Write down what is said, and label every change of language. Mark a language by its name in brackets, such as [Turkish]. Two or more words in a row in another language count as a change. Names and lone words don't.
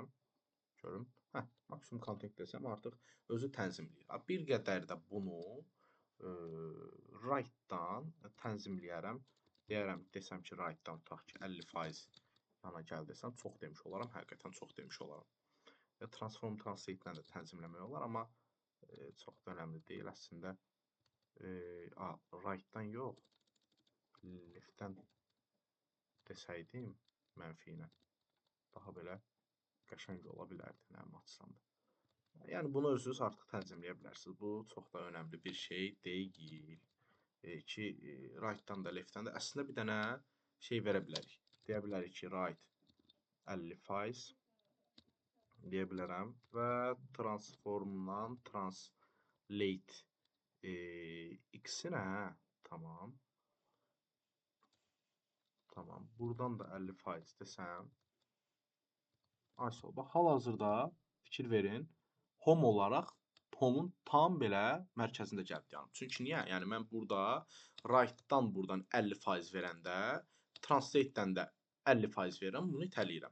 [Azerbaijani] Görüm. Maksimum content desəm artıq özü tənzimləyir. Bir qədər də bunu right-dan tənzimləyərəm. Desəm ki, right-dan tutaq ki, 50% yana gəl desəm, çox demiş olaram. Həqiqətən çox demiş olaram. [English] Transform translate- [Azerbaijani] lə də tənzimləmək olar, amma çox da önəmli deyil əslində. Right-dan yox, left-dən desəydim mənfi ilə daha belə qəşəng ola bilərdi, mənim açısımda. Yəni bunu özünüz artıq tənzimləyə bilərsiniz. Bu çox da önəmli bir şey deyil ki, right-dan da, left-dən də əslində bir dənə şey verə bilərik. Deyə bilərik ki, right 50% deyə bilərəm və transformdan translate x-i nə? Tamam. Tamam. Buradan da 50% desəm. Ay sol. Bax, hal-hazırda fikir verin. Home olaraq Home'un tam belə mərkəzində gəlib dayanıb. Çünki niyə? Yəni mən burada right-dan buradan 50% verəndə, translate-dən də 50% verirəm, bunu itələyirəm.